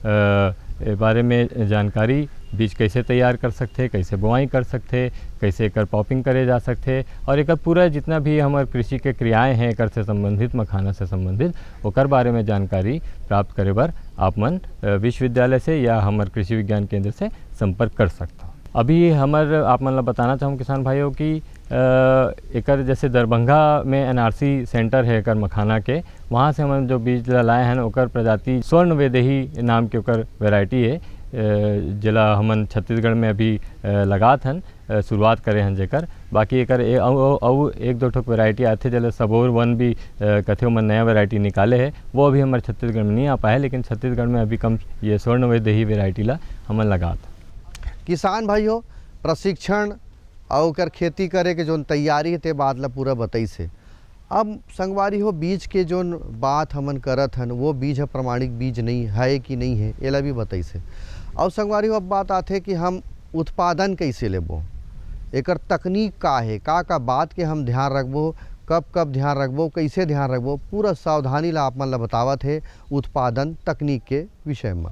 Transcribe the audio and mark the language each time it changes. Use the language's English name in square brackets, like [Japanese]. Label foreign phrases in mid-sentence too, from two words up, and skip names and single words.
[Chhattisgarhi] बारे में जानकारी, बीज कैसे तैयार कर सकते, कैसे बुआई कर सकते, कैसे एकर पॉपिंग करे जा सकते, और एकर पूरा जितना भी हमारे कृषि के क्रियाएं हैं एकर से संबंधित, मखाना से संबंधित, ओकर बारे में जानकारी प्राप्त करे बर आप मन विश्वविद्यालय से या हमारे कृषि विज्ञान केंद्र से संपर्क कर सकता। अभी हमारे आप मन ला बताना चाहूँ किसान भाइयों की एकर जैसे दरभंगा में एनआरसी सेंटर है एकर मखाना के, वहाँ से हम जो बीज लाए हैं ओकर प्रजाति स्वर्ण वेदेही नाम के ओकर वेराइटी है, जिला हमन छत्तीसगढ़ में अभी लगात हन, शुरुआत करे हन जेकर। बाकी एकर एक दो ठोक वेराइटी आते जैसे सबोर वन भी कथे मन नया वेराइटी निकाले है, वो अभी हमारे छत्तीसगढ़ में नहीं आ पाए, लेकिन छत्तीसगढ़ में अभी कम ये स्वर्ण वेदेही वेराइटी ला हमन लगात। किसान भाइयों प्रशिक्षण और ओकर खेती करे के जोन तैयारी ते बात ला पूरा बताई से। अब संगवारी हो बीज के जोन बात हमन करत हन वो बीज है प्रमाणिक बीज नहीं है कि नहीं है, एला भी बताई से। और संगवारी हो अब बात आते कि हम उत्पादन कैसे लेबो, एकर तकनीक का है, का बात के हम ध्यान रखबो, कब ध्यान रखबो, कैसे ध्यान रखबो, पूरा सावधानी ला आप मन ला बतावत है उत्पादन तकनीक के विषय में।